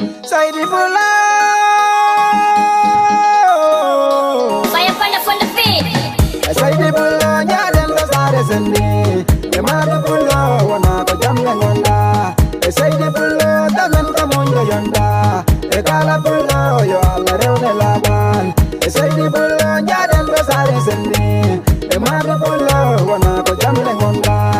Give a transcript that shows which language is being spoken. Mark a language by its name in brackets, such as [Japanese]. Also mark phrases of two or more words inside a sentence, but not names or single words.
[Fula] Saidi Pulo. [English] Fire, fire, fire, fire. [Fula] Saidi Pulo, nyalen ko sare sendi. E madu Pulo, wana ko jamle ngonda. E Saidi Pulo, tamen ko mungo yonda. E kala Pulo, yo Allah rewne laban. E Seydi Pullo, njaɗen ɗo saare sembe. E Madu Pullo, wona ko jamle ngonda.